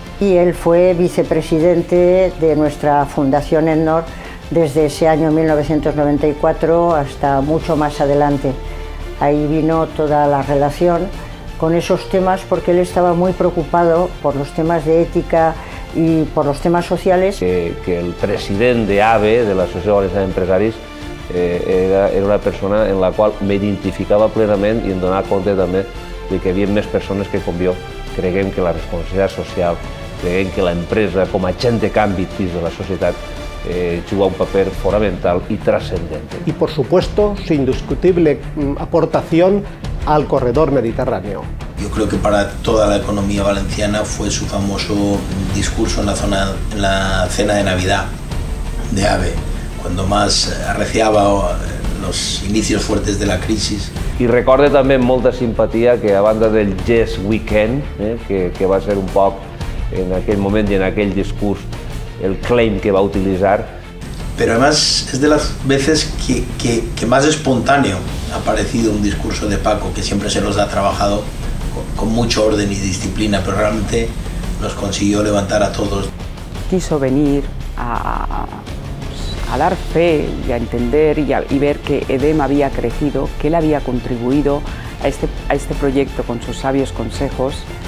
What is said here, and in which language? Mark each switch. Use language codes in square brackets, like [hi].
[es] Y él fue vicepresidente de nuestra Fundación ENNOR desde ese año 1994 hasta mucho más adelante. Ahí vino toda la relación con esos temas porque él estaba muy preocupado por los temas de ética y por los temas sociales. [ca] Que el president d'AVE, de l'Associació Valenciana d'Empresaris, era una persona en la qual m'identificava plenament i em donava compte també de que hi havia més persones que com jo creguem que la responsabilitat social, creguem que l'empresa com a agent de canvi dins de la societat juga un paper fundamental [es] y trascendente. Y por supuesto su indiscutible aportación al corredor mediterráneo. Yo creo que para toda la economía valenciana fue su famoso discurso en la cena de Navidad de AVE, cuando más arreciaba los inicios fuertes de la crisis. [ca] I recorde també amb molta simpatia que a banda del Yes Weekend, que va ser un poc en aquell moment i en aquell discurs el claim que va utilizar. [es] Pero además es de las veces que más espontáneo ha parecido un discurso de Paco, que siempre se los ha trabajado con mucho orden y disciplina, pero realmente los consiguió levantar a todos. Quiso venir a dar fe y a entender y ver que EDEM había crecido, que él había contribuido a este proyecto con sus sabios consejos.